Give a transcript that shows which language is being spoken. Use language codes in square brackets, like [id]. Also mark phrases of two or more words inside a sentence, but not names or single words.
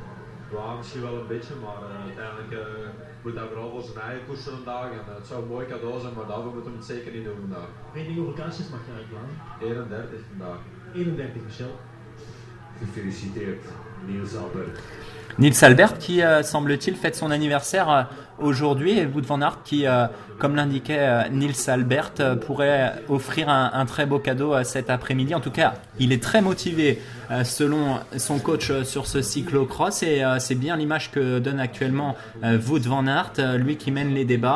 [nl] Ja, misschien wel een beetje, maar uiteindelijk moet hij vooral voor zijn eigen koersen vandaag. En het zou een mooi cadeau zijn, maar daarvoor moeten we het zeker niet doen vandaag. Weet niet hoeveel kaarsjes mag je uitblazen? 31 vandaag. 31, Michel. Gefeliciteerd, Niels Albert. [fr] Nils Albert qui, semble-t-il, fête son anniversaire aujourd'hui et Wout van Aert qui, comme l'indiquait Nils Albert, pourrait offrir un très beau cadeau cet après-midi. En tout cas, il est très motivé selon son coach sur ce cyclocross et c'est bien l'image que donne actuellement Wout van Aert, lui qui mène les débats.